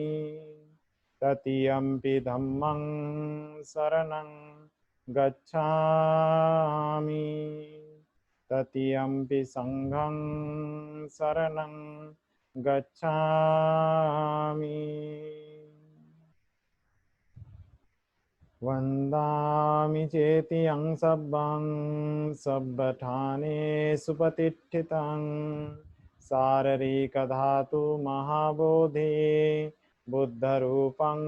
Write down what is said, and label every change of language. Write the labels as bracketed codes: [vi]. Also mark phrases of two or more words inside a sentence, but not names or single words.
[pi] तृतीयंपि धम्मं शरणं गच्छामि। तृतीयंपि संघं शरणं गच्छामि। वन्दामि चेतियं सब्बं सब्बठानेषु प्रतिष्ठितं शारीरिकधातु महाबोधि बुद्धरूपं